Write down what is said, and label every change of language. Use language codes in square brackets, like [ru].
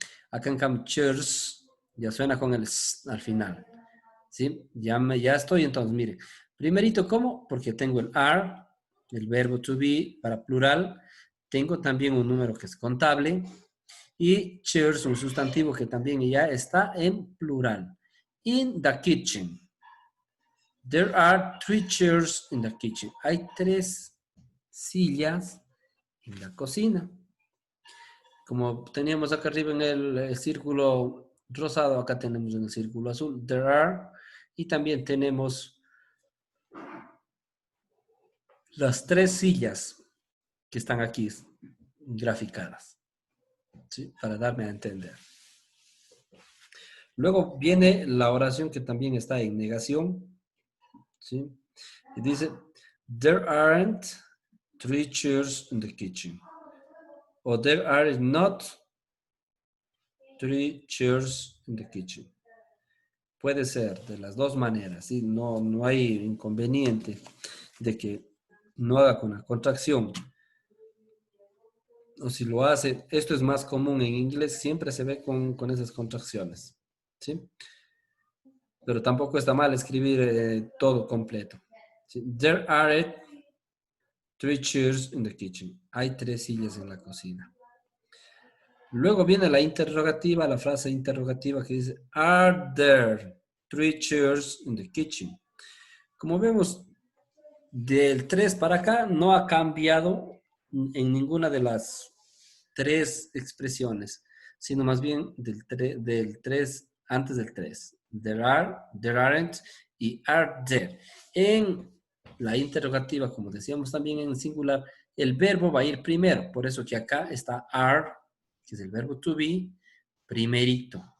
[es] Acá en cambio chairs ya suena con el S al final. ¿Sí? Ya estoy entonces, mire. Primerito, ¿cómo? Porque tengo el are, el verbo to be para plural. Tengo también un número que es contable. Y chairs, un sustantivo que también ya está en plural. [en] In the kitchen. There are 3 chairs in the kitchen. [es] Hay 3 sillas en la cocina. Como teníamos acá arriba en el círculo rosado, acá tenemos en el círculo azul. There are. Y también tenemos las 3 sillas que están aquí graficadas. ¿Sí? Para darme a entender. Luego viene la oración que también está en negación. ¿Sí? Y dice, [en] there aren't 3 chairs in the kitchen. O there are not 3 chairs in the kitchen. [es] Puede ser de las dos maneras, ¿sí? No hay inconveniente de que no haga con la contracción. O si lo hace, esto es más común en inglés, siempre se ve con esas contracciones, ¿sí? Pero tampoco está mal escribir todo completo. ¿Sí? [en] There are 3 chairs in the kitchen. [es] Hay 3 sillas en la cocina. Luego viene la interrogativa, la frase interrogativa que dice, [en] are there 3 chairs in the kitchen? [es] Como vemos, del 3 para acá no ha cambiado en ninguna de las 3 expresiones, sino más bien del 3 antes del 3. [en] There are, there aren't y are there. [es] En la interrogativa, como decíamos también en singular, el verbo va a ir primero. Por eso que acá está are, que es el verbo to be, primerito.